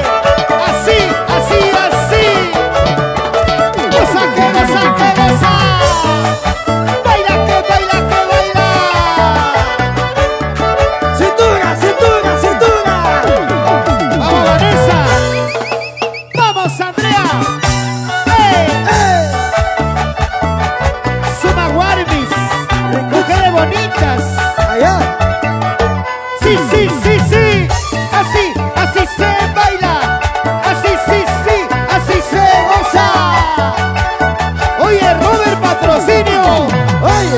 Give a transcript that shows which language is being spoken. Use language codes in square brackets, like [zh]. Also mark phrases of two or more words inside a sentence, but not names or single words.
[es] Así, así, así. Goza que goza, que goza. Baila que baila, que baila. ¡Cintura, cintura, cintura! Vamos, Vanessa. Vamos, Andrea. ¡Ey! ¡Ey! Suma Guarbis. Mujeres bonitas. ¡Allá! Sí, sí, sí, sí. Así, así se baila. Así, sí, sí. Así se goza. Oye, Robert Patrocinio. ¡Oye!